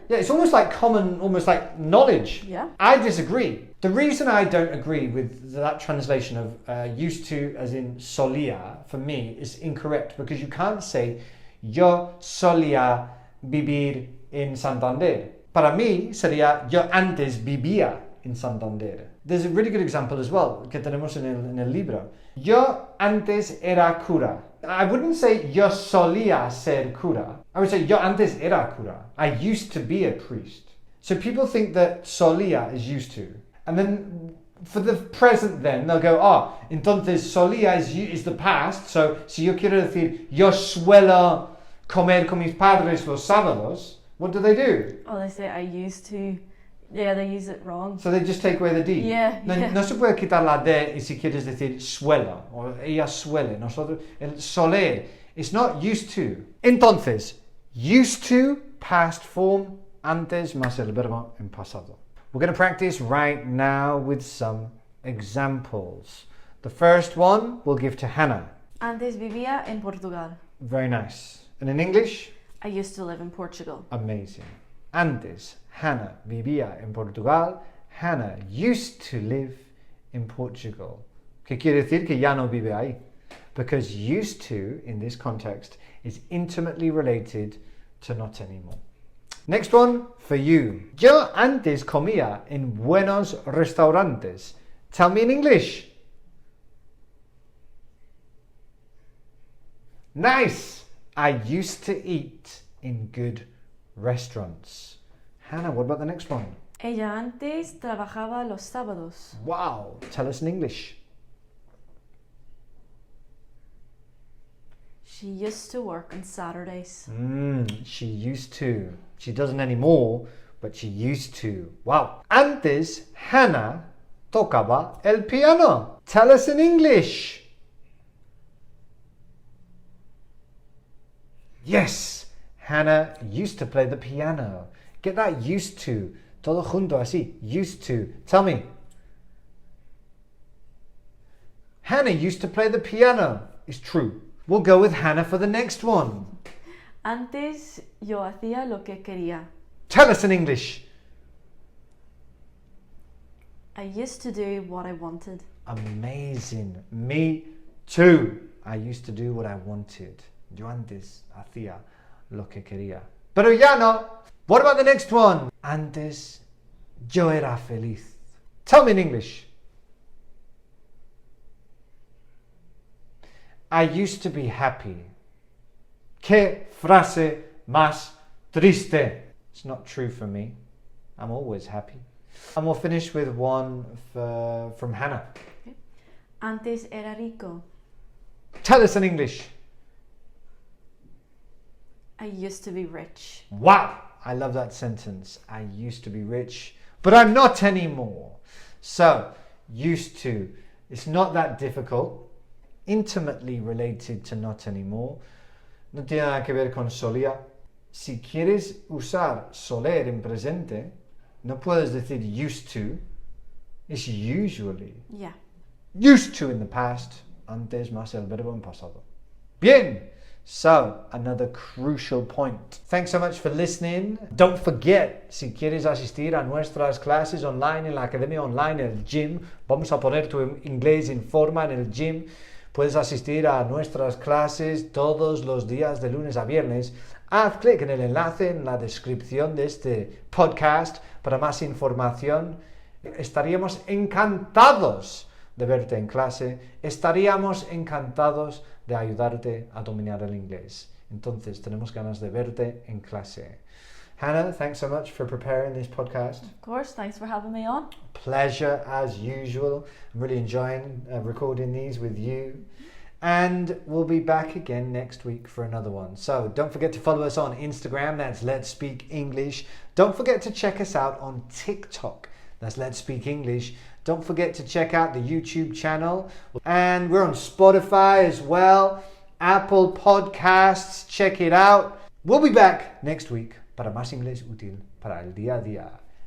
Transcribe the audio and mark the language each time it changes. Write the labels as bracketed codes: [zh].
[en] Yeah, it's almost like common, almost like knowledge. Yeah. I disagree. The reason I don't agree with that translation of used to as in solía, for me, is incorrect because you can't say [es] yo solía vivir en Santander. Para mí sería yo antes vivía en Santander. [en] There's a really good example as well [es] que tenemos en el libro. Yo antes era cura. [en] I wouldn't say [es] yo solía ser cura. [en] I would say [es] yo antes era cura. [en] I used to be a priest. So people think that solía is used to. And then for the present then, they'll go, entonces solía is the past, so [es] si yo quiero decir, yo suelo comer con mis padres los sábados, [en] what do? Oh, they say I used to. Yeah, they use it wrong. So they just take away the D. Yeah, [es] No se puede quitar la D y si quieres decir suelo, o ella suele, nosotros, el soler, [en] it's not used to. [es] Entonces, [en] used to, past form, [es] antes más el verbo en pasado. [en] We're going to practice right now with some examples. The first one we'll give to Hannah. [es] Antes vivía en Portugal. [en] Very nice. And in English? I used to live in Portugal. Amazing. [es] Antes, Hannah vivía en Portugal. [en] Hannah used to live in Portugal. [es] ¿Qué quiere decir? Que ya no vive ahí. [en] Because used to, in this context, is intimately related to not anymore. Next one, for you. [es] Yo antes comía en buenos restaurantes. [en] Tell me in English. Nice. I used to eat in good restaurants. Hannah, what about the next one? [es] Ella antes trabajaba los sábados. [en] Wow. Tell us in English. She used to work on Saturdays. She used to. She doesn't anymore, but she used to. [es] Wow. Antes, Hannah tocaba el piano. [en] Tell us in English. Yes, Hannah used to play the piano. Get that used to. [es] Todo junto así. [en] Used to. Tell me. Hannah used to play the piano. It's true. We'll go with Hannah for the next one. [es] Antes yo hacía lo que quería. [en] Tell us in English. I used to do what I wanted. Amazing. Me too. I used to do what I wanted. [es] Yo antes hacía lo que quería. Pero ya no. [en] What about the next one? [es] Antes yo era feliz. [en] Tell me in English. I used to be happy. [es] Qué frase más triste. [en] It's not true for me. I'm always happy. And we'll finish with one from Hannah. [es] Okay. Antes era rico. [en] Tell us in English. I used to be rich. Wow, I love that sentence. I used to be rich, but I'm not anymore. So, used to. It's not that difficult. Intimately related to not anymore. [es] No tiene nada que ver con solía. Si quieres usar soler en presente, no puedes decir used to. [en] It's usually. Yeah. Used to in the past. [es] Antes más el verbo en pasado. Bien. [en] So, another crucial point. Thanks so much for listening. Don't forget, [es] si quieres asistir a nuestras clases online en la academia online, en el gym, vamos a poner tu inglés en forma en el gym. Puedes asistir a nuestras clases todos los días de lunes a viernes. Haz clic en el enlace en la descripción de este podcast para más información. Estaríamos encantados de verte en clase. Estaríamos encantados de ayudarte a dominar el inglés. Entonces, tenemos ganas de verte en clase. [en] Hannah, thanks so much for preparing this podcast. Of course, thanks for having me on. Pleasure as usual. I'm really enjoying recording these with you. And we'll be back again next week for another one. So don't forget to follow us on Instagram. That's Let's Speak English. Don't forget to check us out on TikTok. That's Let's Speak English. Don't forget to check out the YouTube channel. And we're on Spotify as well. Apple Podcasts. Check it out. We'll be back next week [es] para más inglés útil para el día a día.